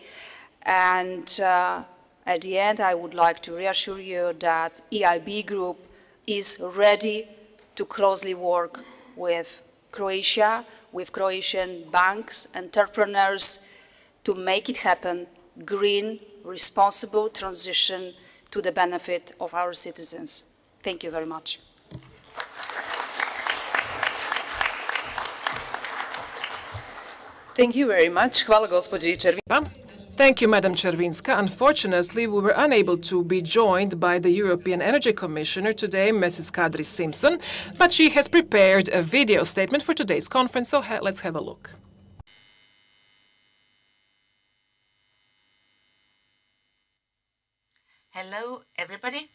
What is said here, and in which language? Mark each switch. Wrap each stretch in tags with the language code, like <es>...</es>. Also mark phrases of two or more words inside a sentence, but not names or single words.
<en>And at the end, I would like to reassure you that EIB Group is ready to closely work with Croatia, with Croatian banks, entrepreneurs, to make it happen, green, responsible transition to the benefit of our citizens. Thank you very much. Thank you very much.</en> <hr>Hvala gospođi Červinska.</hr> <en>Thank you, Madam Červinska. Unfortunately, we were unable to be joined by the European Energy Commissioner today, Mrs. Kadri Simpson, but she has prepared a video statement for today's conference, so let's have a look. Hello, everybody.</en>